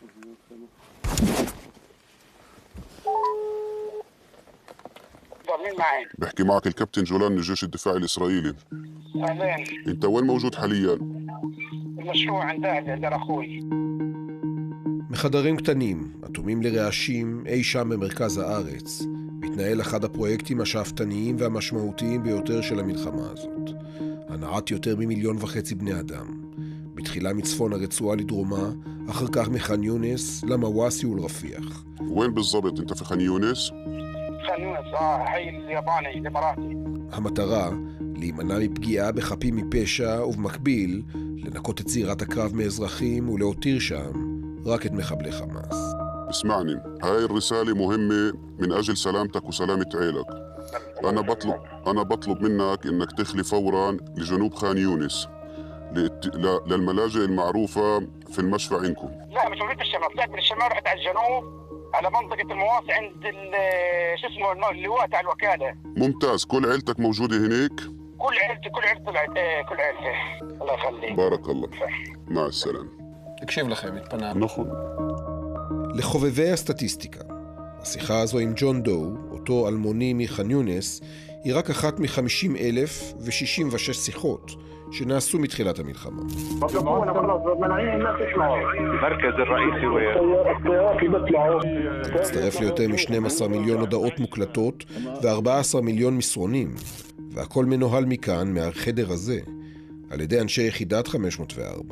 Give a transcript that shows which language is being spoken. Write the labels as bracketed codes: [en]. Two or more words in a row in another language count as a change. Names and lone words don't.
[ar] مين معي؟ بحكي معك الكابتن جولان من الجيش الدفاعي الإسرائيلي. أهلين. أنت وين موجود حاليا؟ المشروع عند أهلي عند أخوي. [he] מחדרים קטנים, אטומים לרעשים אי שם במרכז הארץ, מתנהל אחד הפרויקטים השאפתניים והמשמעותיים ביותר של המלחמה הזאת. הנעת יותר מ1.5 מיליון בני אדם. בתחילה מצפון הרצועה לדרומה, אחר כך מח'אן יונס, למוואסי ולרפיח. [ar] وين بالضبط أنت في خان يونس؟ خان يونس حي الياباني الإماراتي. [he] המטרה, להימנע מפגיעה בחפים מפשע ובמקביל, לנקות את זירת הקרב מאזרחים ולהותיר שם רק את מחבלי חמאס. [ar] اسمعني، هاي الرسالة مهمة من أجل سلامتك وسلامة عيلك. أنا بطلب منك إنك تخلي فوراً لجنوب خان يونس للملاجئ المعروفة في المشفى عندكم. لا مش موجود بالشمال، طلعت من الشمال رحت على الجنوب على منطقة المواصي عند شو اسمه اللواء تاع الوكالة. ممتاز، كل عيلتك موجودة هناك؟ كل عيلتي طلعت كل عيلتي. الله يخليك. بارك الله. مع السلامة. [he] תקשיב לכם, התפנה. נכון. לחובבי הסטטיסטיקה, השיחה הזו עם ג'ון דו, אותו אלמוני מח'אן יונס, היא רק אחת מ50,066 שיחות שנעשו מתחילת המלחמה. הצטרף ליותר מ12 מיליון הודעות מוקלטות ו14 מיליון מסרונים, והכל מנוהל מכאן, מהחדר הזה, על ידי אנשי יחידת 504.